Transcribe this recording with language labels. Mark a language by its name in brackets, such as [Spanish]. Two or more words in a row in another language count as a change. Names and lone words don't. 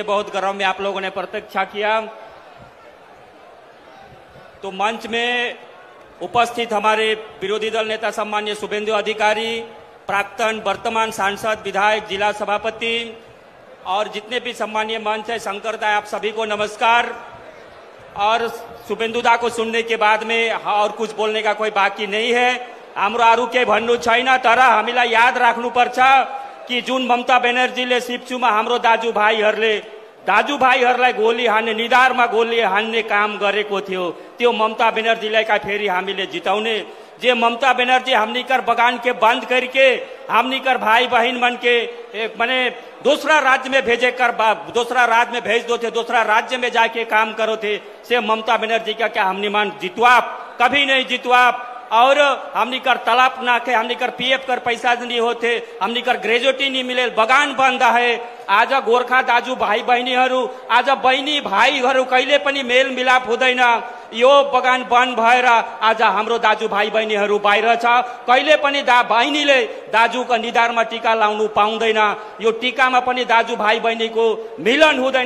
[Hindi] बहुत गर्म में आप लोगों ने प्रतीक्षा किया। तो मंच में उपस्थित हमारे विरोधी दल नेता सम्माननीय शुभेंदु अधिकारी, प्राक्तन वर्तमान सांसद, विधायक, जिला सभापति और जितने भी सम्मानीय मंच है, शंकर दा, आप सभी को नमस्कार। और शुभेंदु दा को सुनने के बाद में और कुछ बोलने का कोई बाकी नहीं है। [Nepali] हाम्रो अरू केही भन्नु छैन, तर हामीलाई याद राख्नुपर्छ कि जुन ममता ब्यानर्जीले सिप्चुमा हाम्रो दाजुभाइहरूलाई गोली हान्ने, निधारमा गोली हान्ने काम गरेको थियो, त्यो ममता ब्यानर्जीलाई का फेरि हामीले जिताउने। [Sadri] जे ममता ब्यानर्जी हमनिकर बगान के बंद करके हमनिकर भाई बहन मन के माने दूसरा राज्य में भेज दो थे, दूसरा राज्य में जाके काम करो थे, से ममता ब्यानर्जी का क्या हमनी मान जितवाप? कभी नहीं जितवाप। और हमनी कर तलाप ना के, हमनी कर पीएफ कर पैसा नहीं होते, हमनी कर ग्रेजुएटी नहीं मिले, बगान बंद है। [Nepali] आज गोर्खा दाजु भाई बहिनीहरू, आज बहिनी भाइहरू कहिले पनि मेल मिलाप हुँदैन। यो बगान बन्द भएर आज हाम्रो दाजु भाइ बहिनीहरू बाहिर छ। कहिले पनि बहिनीले दाजुको निधारमा टीका लाउनु पाउँदैन। यो टीकामा पनि दाजु भाइ बहिनीको मिलन हुँदैन।